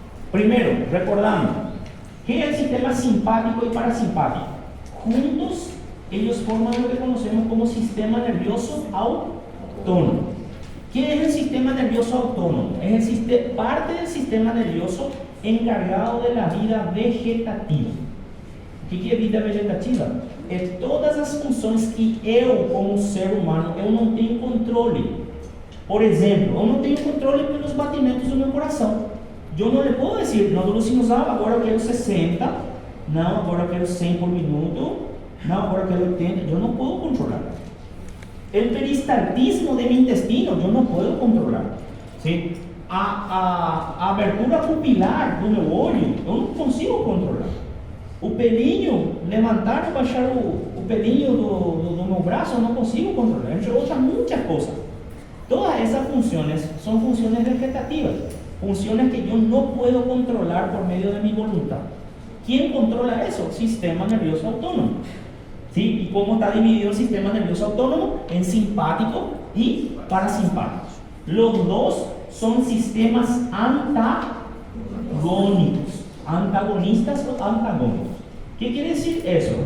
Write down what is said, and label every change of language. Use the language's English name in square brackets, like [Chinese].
[Spanish] Primero, recordando, ¿qué es el sistema simpático y parasimpático? Juntos, ellos forman lo que conocemos como sistema nervioso autónomo. ¿Qué es el sistema nervioso autónomo? Es parte del sistema nervioso encargado de la vida vegetativa. ¿Qué es vida vegetativa? [Portuguese] Es todas as funções que eu, como ser humano, eu não tenho controle. Por exemplo, eu não tenho controle pelos batimentos do meu coração. Eu não lhe posso dizer, não, do sinusal, agora eu quero 60, não, agora eu quero 100 por minuto, não, agora eu quero 80, eu não posso controlar. O peristaltismo de meu intestino, eu não posso controlar. [Spanish] ¿Sí? [Portuguese] A abertura pupilar do meu olho, eu não consigo controlar. O pelinho, levantar e baixar o pelinho do meu braço, eu não consigo controlar, entre outras muitas coisas. Todas essas funções são funções vegetativas, funções que eu não posso controlar por meio de minha vontade. Quem controla isso? Sistema nervioso autônomo. [Spanish] ¿Sí? ¿Y cómo está dividido el sistema nervioso autónomo? En simpático y parasimpático. Los dos son sistemas antagónicos. Antagonistas o antagónicos. ¿Qué quiere decir eso?